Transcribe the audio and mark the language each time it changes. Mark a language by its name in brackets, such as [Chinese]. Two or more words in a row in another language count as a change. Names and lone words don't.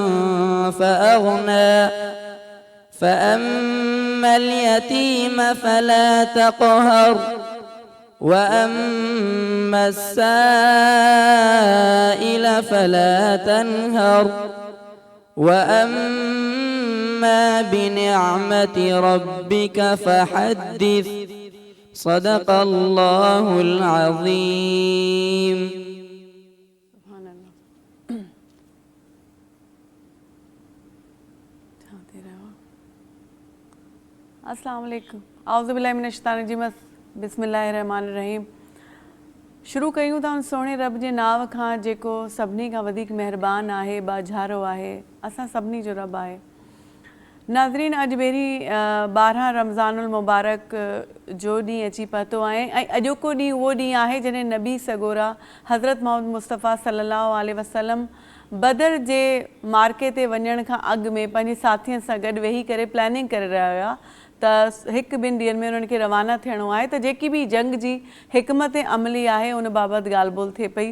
[Arabic] فأغنى فأما اليتيم فلا تقهر وأما السائل فلا تنهر وأما بنعمة ربك فحدث صدق الله العظيم. السلام عليكم أعوذ بالله من الشيطان الرجيم بسم الله الرحمن الرحيم. [Sindhi] शुरू कयूं था उन सोणे रब जे नाव खां जेको सभिनी खां वधीक महिरबान आहे, बाझारो आहे, असां सभिनी जो रब आहे। नाज़रीन, अॼु बेरी 12 रमज़ानुल मुबारक जो ॾींहुं अची पहुतो आहे ऐं अॼोको ॾींहुं उहो ॾींहुं आहे जॾहिं नबी सगोरा हज़रत मोहम्मद मुस्तफ़ा [Arabic] صلى الله عليه وسلم [Sindhi] बदर जे मार्के ते वञण खां अॻु में पंहिंजे साथियुनि सां गॾु वेही करे प्लानिंग करे रहिया हुआ त हिकु ॿिनि ॾींहंनि में उन्हनि खे रवाना थियणो आहे त जेकी बि जंग जी हिकमत अमली आहे उन बाबति ॻाल्हि ॿोल थिए पई।